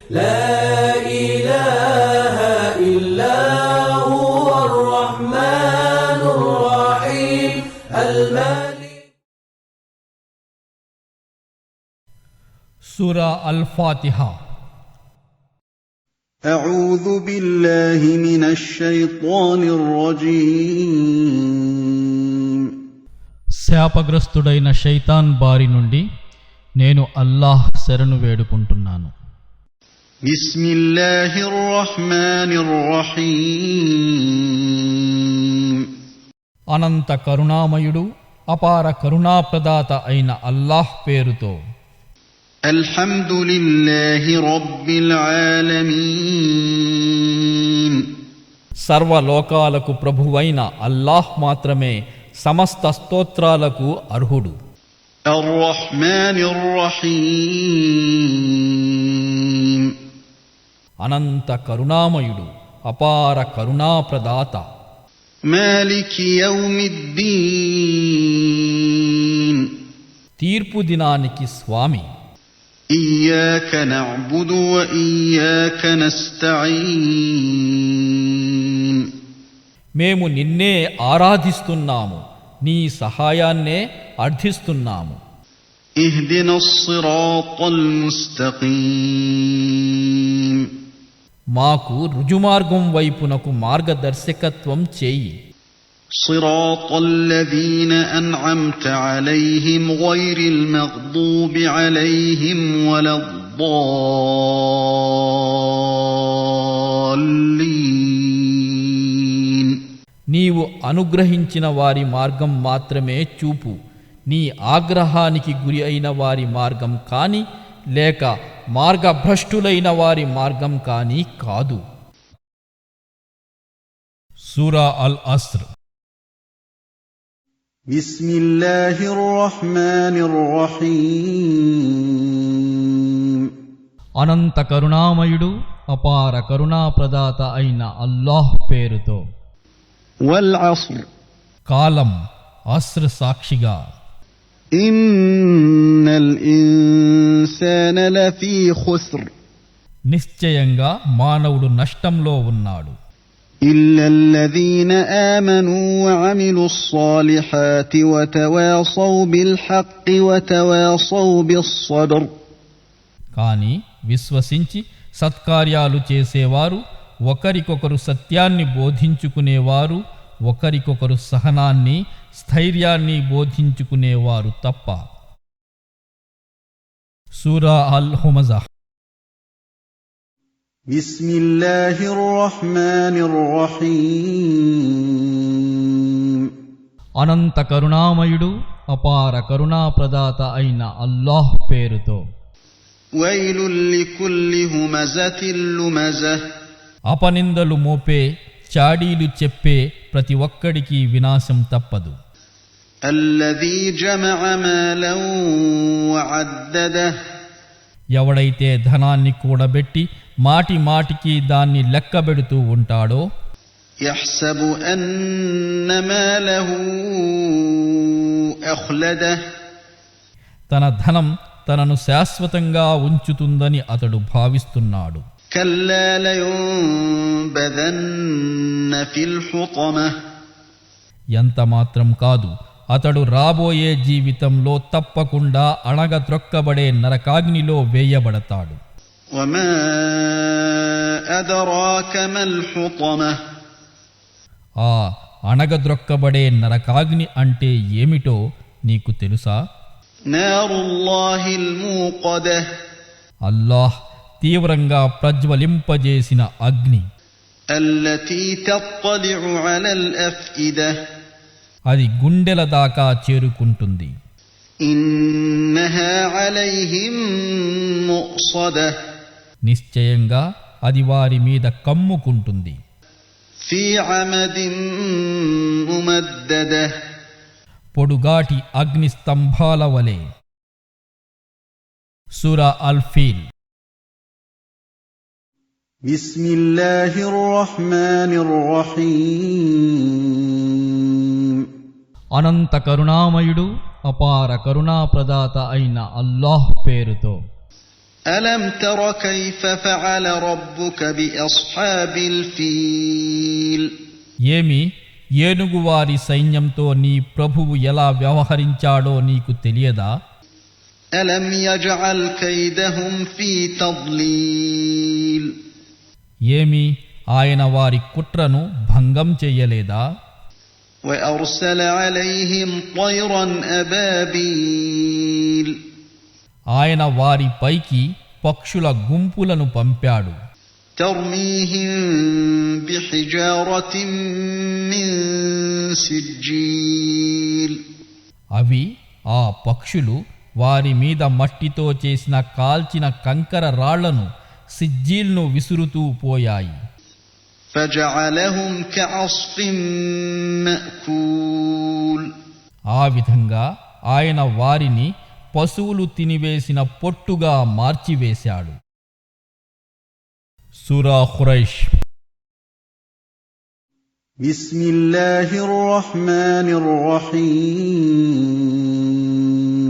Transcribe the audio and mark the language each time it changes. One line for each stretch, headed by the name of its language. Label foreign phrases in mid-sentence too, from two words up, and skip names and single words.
Arabic: لا إله إلا هو الرحمن الرحيم المالك. سورة الفاتحة. أعوذ بالله من الشيطان الرجيم.
Telugu: శాపగ్రస్తుడైన శైతాన్ బారి నుండి నేను అల్లాహ్ శరణు వేడుకుంటున్నాను.
Arabic: بسم الله الرحمن الرحيم.
Telugu: అనంత కరుణామయుడు అపార కరుణాప్రదాత అయిన అల్లాహ్ పేరుతో.
Arabic: الحمد لله رب العالمين.
Telugu: సర్వలోకాలకు ప్రభువైన అల్లాహ్ మాత్రమే సమస్త స్తోత్రాలకు అర్హుడు.
Arabic: الرحمن الرحيم.
Telugu: అనంత కరుణామయుడు అపార కరుణాప్రదాత.
Arabic: مالك يوم الدين.
Telugu: తీర్పు దినానికి స్వామి.
Arabic: إياك نعبد وإياك نستعين.
Telugu: మేము నిన్నే ఆరాధిస్తున్నాము, నీ సహాయాన్నే అర్థిస్తున్నాము.
Arabic: اهدنا الصراط المستقيم.
Telugu: మాకు రుజుమార్గం వైపునకు మార్గదర్శకత్వం చేయి.
Arabic: صراط الذين أنعمت عليهم غير المغضوب عليهم ولا الضالين.
Telugu: నీవు అనుగ్రహించిన వారి మార్గం మాత్రమే చూపు, నీ ఆగ్రహానికి గురి అయిన వారి మార్గం కాని లేక మార్గభ్రష్టులైన వారి మార్గం కాని కాదు. సూరా అల్ అస్ర్.
Arabic: بسم الله الرحمن الرحيم.
Telugu: అనంత కరుణామయుడు అపార కరుణాప్రదాత అయిన అల్లాహ్ పేరుతో.
Arabic: والعصر.
Telugu: కాలం అస్ర్ సాక్షిగా.
Arabic: إن الإنسان لفي خسر.
Telugu: నిశ్చయంగా మానవుడు నష్టంలో ఉన్నాడు.
Arabic: إلا الذين آمنوا وعملوا الصالحات وتواصوا بالحق وتواصوا بالصبر.
Telugu: కాని విశ్వసించి సత్కార్యాలు చేసేవారు, ఒకరికొకరు సత్యాన్ని బోధించుకునేవారు, ఒకరికొకరు సహనాన్ని స్థైర్యాన్ని బోధించుకునేవారు తప్ప. సూరా అల్ హుమజా.
Arabic: بسم الله الرحمن الرحيم.
Telugu: అనంత కరుణామయుడు అపార కరుణాప్రదాత అయిన అల్లాహ్ పేరుతో.
Arabic: ويل لكل همزة لمزة.
Telugu: అపనిందలు మోపే, చాడీలు చెప్పే ప్రతి ఒక్కడికి వినాశం తప్పదు.
Arabic: الذي جمع مالا وعدده.
Telugu: ఎవడైతే ధనాన్ని కూడబెట్టి మాటి మాటికి దాన్ని లెక్కబెడుతూ ఉంటాడో.
Arabic: يحسب أن ماله أخلده.
Telugu: తన ధనం తనను శాశ్వతంగా ఉంచుతుందని అతడు భావిస్తున్నాడు.
Arabic: كلا لينبذن في الحطمة.
Telugu: ఎంత మాత్రం కాదు, అతడు రాబోయే జీవితంలో తప్పకుండా అణగద్రొక్కబడే నరకాగ్నిలో వేయబడతాడు.
Arabic: وما أدراك ما الحطمة.
Telugu: ఆ అణగద్రొక్కబడే నరకాగ్ని అంటే ఏమిటో నీకు తెలుసా?
Arabic: نار الله الموقدة.
Telugu: అల్లాహ్ తీవ్రంగా ప్రజ్వలింపజేసిన అగ్ని.
Arabic: التي تطلع على الأفئدة.
Telugu: అది గుండెల దాకా చేరుకుంటుంది.
Arabic: إنها عليهم مؤصدة.
Telugu: నిశ్చయంగా అది వారి మీద కమ్ముకుంటుంది.
Arabic: في عمد ممددة.
Telugu: పొడుగాటి అగ్ని స్తంభాల వలె. సూరా అల్ ఫీల్.
Arabic: بسم الله الرحمن الرحيم.
Telugu: అనంత కరుణామయుడు అపార కరుణాప్రదాత అయిన అల్లాహ్ పేరుతో.
Arabic: ألم تر كيف فعل ربك بأصحاب الفيل
Telugu: ఏమి ఏనుగువారి సైన్యంతో నీ ప్రభువు ఎలా వ్యవహరించాడో నీకు తెలియదా?
Arabic: ألم يجعل كيدهم في تضليل
Telugu: ఏమి ఆయన వారి కుట్రను భంగం చెయ్యలేదా?
Arabic: وأرسل عليهم طيرا أبابيل
Telugu: ఆయన వారి పైకి పక్షుల గుంపులను పంపాడు.
Arabic: ترميهم بحجارة من سجيل
Telugu: అవి ఆ పక్షులు వారి మీద మట్టితో చేసిన కాల్చిన కంకర రాళ్లను సిజ్జీల్ను విసురుతూ పోయాయి.
Arabic: فجعلهم كعصف مأكول
Telugu: ఆ విధంగా ఆయన వారిని పశువులు తినివేసిన పొట్టుగా మార్చివేశాడు. సూరా ఖురైష్.
Arabic: بسم الله الرحمن الرحيم